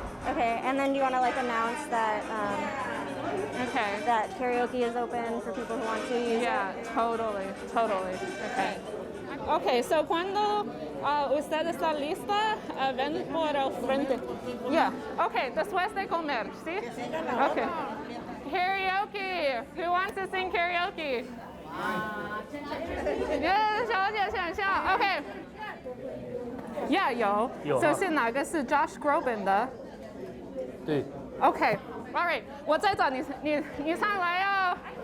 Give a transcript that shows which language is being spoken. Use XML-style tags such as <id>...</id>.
<en>Okay, and then do you want to like announce that that karaoke is open for people who want to use it? Yeah, totally. Okay. Okay, so</en> <es>cuando usted está lista, ven por el frente.</es> <en>Yeah, okay,</en> <es>después de comer, ¿sí?</es> <en>Okay. Karaoke. Who wants to sing karaoke?</en> <zh>Yeah, 小姐选项 OK。 Yeah, 有。这是哪个是 Josh Groban 的？对。</zh> <en>OK, all right，</en> <zh>我再找你上来哦。</zh>